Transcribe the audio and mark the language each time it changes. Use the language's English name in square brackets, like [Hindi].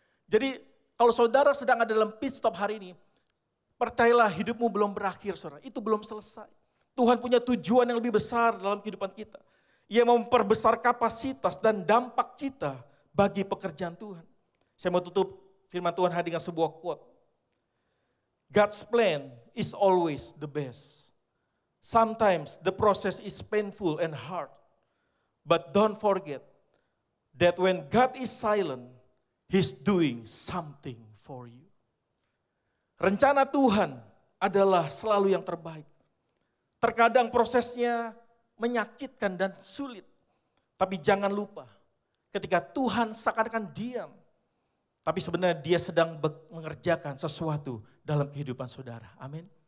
[Indonesian] Jadi kalau saudara sedang ada dalam pit stop hari ini, percayalah hidupmu belum berakhir, saudara. Itu belum selesai. Tuhan punya tujuan yang lebih besar dalam kehidupan kita. Ia memperbesar kapasitas dan dampak kita bagi pekerjaan Tuhan. Saya mau tutup firman Tuhan hari dengan sebuah quote. [English] God's plan is always the best. Sometimes the process is painful and hard. But don't forget that when God is silent, He's doing something for you. [Indonesian] Rencana Tuhan adalah selalu yang terbaik. Terkadang prosesnya menyakitkan dan sulit. Tapi jangan lupa, ketika Tuhan seakan-akan diam, tapi sebenarnya dia sedang mengerjakan sesuatu dalam kehidupan saudara. Amin.